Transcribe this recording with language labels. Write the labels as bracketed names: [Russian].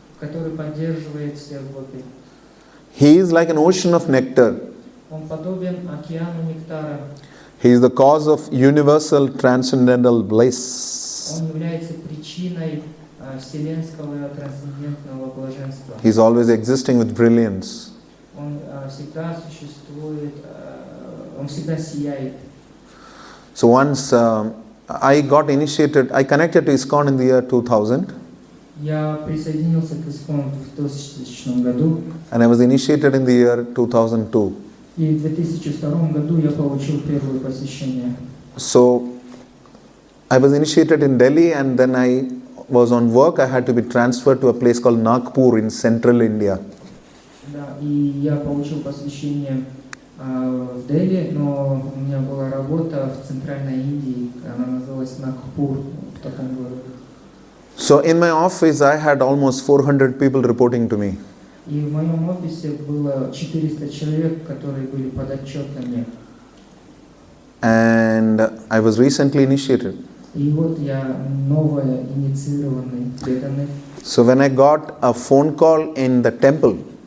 [Russian] который поддерживает всех гопи. [English] He is like an ocean of nectar. [Russian] Он подобен океану нектара. [English] He is the cause of universal transcendental bliss. [Russian] Он является причиной вселенского трансцендентного блаженства. [English] He is always existing with brilliance. [Russian] Он всегда существует, он всегда сияет. [English] So once I connected to ISKCON in the year 2000, [Russian] Я присоединился к ИСККОН в 2000 году, [English] and I was initiated in the year 2002. [Russian] и в 2002 году я получил первое посвящение. [English] So I was initiated in Delhi, and then I was on work. I had to be transferred to a place called Nagpur in central India. [Russian] Да, и я получил посвящение в Дели, но у меня была работа в центральной Индии, она называлась Нагпур, в таком городе. [English] So in my office, I had almost 400 people reporting to me. [Russian] И в моем офисе было 400 человек, которые были подотчетны мне. [English] And I was recently initiated. [Russian] И вот я новый, инициированный, преданный. [English] So when I got a phone call in the temple,